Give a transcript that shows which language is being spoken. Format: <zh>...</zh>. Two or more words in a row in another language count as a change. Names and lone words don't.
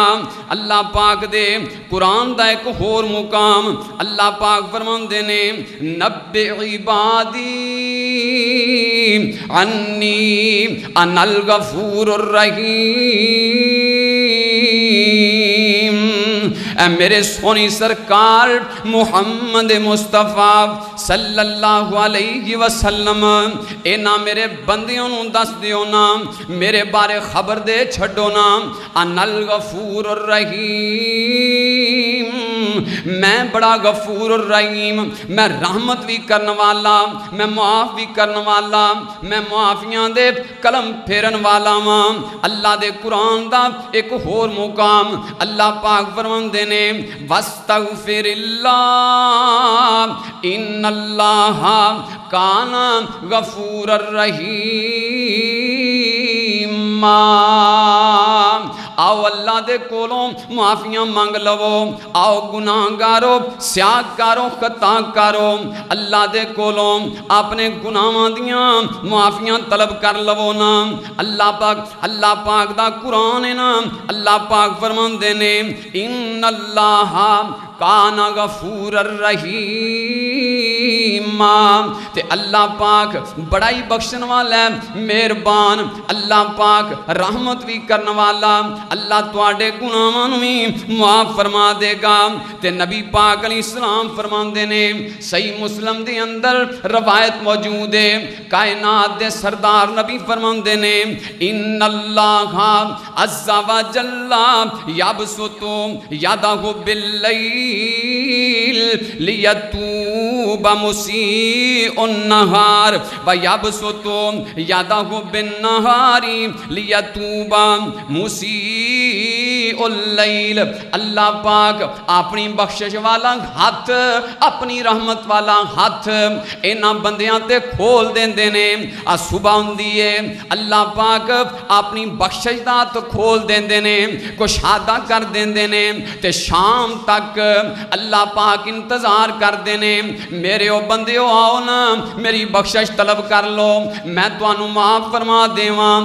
<pa>اللہ پاک دے قرآن دا اک ہور مقام، اللہ پاک فرماندے نے,</pa> <ar>نبئ عبادي أني أنا الغفور الرحيم.</ar> <pa>میرے سوہنی سرکار محمد مصطفیٰ</pa> <ar>صلى الله عليه وسلم,</ar> <pa>انہاں میرے بندیاں نوں دس دیو نا، میرے بارے خبر دے چھڈو نا,</pa> <ar>أنا الغفور الرحيم,</ar> <pa>میں بڑا غفور رحیم، میں رحمت وی کرنے والا، میں معاف وی کرنے والا، میں معافیاں دے قلم پھیرن والا واں. اللہ دے قرآن دا اک ہور مقام، اللہ پاک فرماندے نے,</pa> <ar>واستغفر الله إن الله كان غفورا رحيما.</ar> <pa>آؤ اللہ دے کولوں معافیاں منگ لوو، آؤ گناہگارو سیاہکارو خطاکارو، اللہ دے کولوں اپنے گناہاں دیاں معافیاں طلب کر لوو نا. اللہ پاک دا قرآن ہے نا، اللہ پاک فرماندے نے,</pa> <ar>إن الله كان غفورا رحيما,</ar> <pa>تے اللہ پاک بڑا ہی بخشن والا ہے، مہربان، اللہ پاک رحمت وی کرنے والا، اللہ تہاڈے گناہاں نوں وی معاف فرما دیگا. تے نبی پاک علیہ السلام فرماندے نے، صحیح مسلم دے اندر روایت موجود ہے، کائنات دے سردار نبی فرماندے نے,</pa> <ar>إن الله عز وجل يبسط يده بالليل ليتوب مسيء النهار ويبسط يده بالنهار ليتوب مسيء الليل.</ar> <pa>اللہ پاک اپنی بخشش والا ہتھ، اپنی رحمت والا ہتھ انہاں بندیاں تے کھول دیندے نے. آ صبح ہوندی ہے، اللہ پاک اپنی بخشش دا ہتھ کھول دیندے نے، کشادہ کر دیندے نے، تے شام تک اللہ پاک انتظار کرتے نے، میرے او بندیو آؤ نا، میری بخشش طلب کر لو، میں تہانوں معاف فرما دیواں.</pa>